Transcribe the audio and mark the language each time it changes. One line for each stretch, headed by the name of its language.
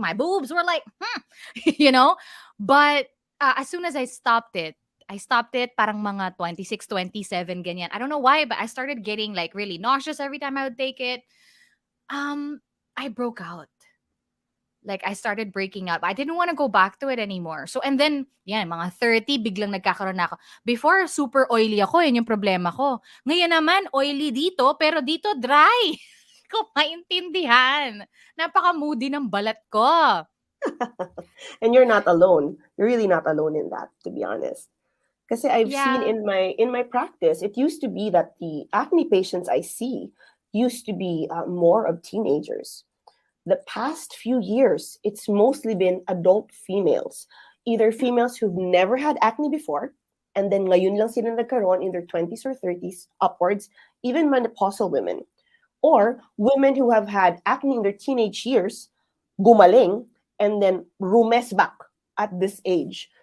English: My boobs were like, you know. But as soon as I stopped it
Filipino: parang mga 26, 27 ganyan.
English: I don't know why, but I started getting like really nauseous every time I would take it. I broke out. Like I started breaking out. I didn't want to go back to it anymore. So and then,
Filipino: yan, mga 30 biglang nagkakaroon na ako.
English: Before super oily
Filipino: ako, yun yung problema ko. Ngayon naman oily dito, pero dito dry. Ko maintindihan. Napaka-moody ng balat ko.
English: And you're not alone. You're really not alone in that, to be honest. Because I've seen Yeah. in my practice, it used to be that the acne patients I see used to be more of teenagers. The past few years, it's mostly been adult females, either females who've never had acne before, and then
Filipino: ngayon lang sila nagkaroon
English: in their 20s or 30s upwards, even menopausal women, or women who have had acne in their teenage years,
Filipino: gumaling,
English: and then rumes back at this age.